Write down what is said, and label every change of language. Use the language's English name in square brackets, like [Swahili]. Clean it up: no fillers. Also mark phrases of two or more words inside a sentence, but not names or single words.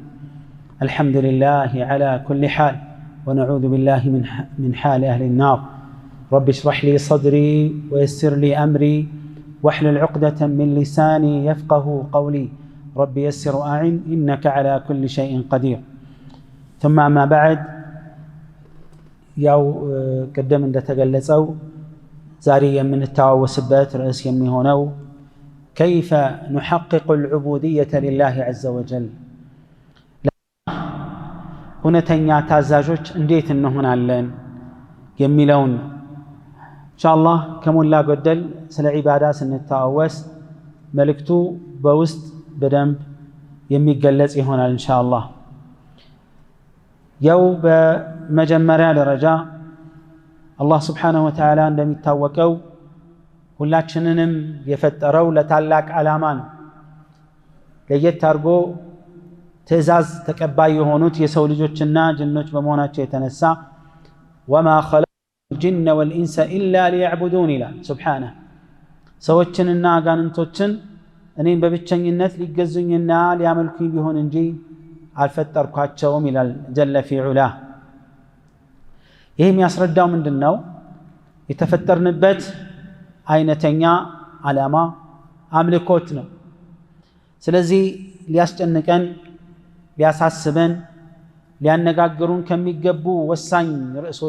[Arabic] الحمد لله على كل حال ونعوذ بالله من حال أهل النار. رب اشرح لي صدري ويسر لي أمري واحلل عقدة من لساني يفقه قولي. رب يسر أعن إنك على كل شيء قدير. ثم أما بعد، [Amharic] ያው ቀደም እንደተገለጸው ዛሬ የምንተዋወስበት ርዕስ የሚሆነው [Arabic] كيف نحقق العبودية لله عز وجل [Amharic] እውነተኛ ታዛዦች እንዴት እንሆናለን የሚለውን ኢንሻአላህ ከሞላ ጎደል ስለ ዒባዳ ስንተዋወስ መልእክቱ በውስጥ በደንብ የሚገለጽ ይሆናል ኢንሻአላህ። ያው በመጀመሪያ ደረጃ አላህ [Arabic] سبحانه وتعالى [Amharic] እንደሚታወቀው ሁላችንንም የፈጠረው ለታላቅ ዓላማ ነው። ለየት አድርጎ ትእዛዝ ተቀባይ የሆኑት የሰው ልጆችና ጅኖች በመሆናቸው የተነሳ [Arabic] وما خلقت الجن والإنس إلا ليعبدون [Amharic] ይላል Subhanahu። ሰዎችንና አጋንንቶችን እኔን በብቸኝነት ሊገዙኝና ሊያመልኩኝ ቢሆን እንጂ አልፈጠርኳቸውም ይላል [Arabic] جل في علاه። [Amharic] ይህ የሚያስረዳው ምንድነው? የተፈጠርንበት አይነተኛ ዓላማ አምልኮት ነው። ስለዚህ ሊያስጨንቀን፣ ሊያሳስበን፣ ሊያነጋግሩን ከሚገቡ ወሳኝ ርዕሶች